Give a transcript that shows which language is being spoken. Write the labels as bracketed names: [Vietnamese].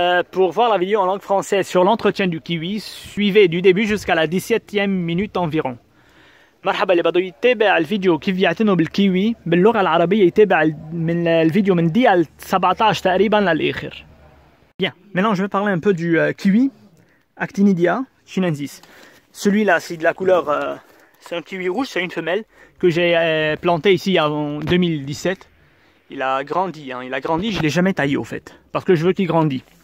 [French] Pour voir la vidéo en langue française sur l'entretien du kiwi, suivez du début jusqu'à la 17e minute environ. [Arabic] مرحبا اللي بده يتابع الفيديو كيف يعتنوا بالكيوي باللغة العربية يتابع من الفيديو من دقيقة 17 تقريبا للآخر. [French] Bien, maintenant je vais parler un peu du kiwi Actinidia chinensis. Celui-là, c'est de la couleur, c'est un kiwi rouge, c'est une femelle que j'ai planté ici en 2017. Il a grandi, hein, je ne l'ai jamais taillé au fait, parce que je veux qu'il grandisse.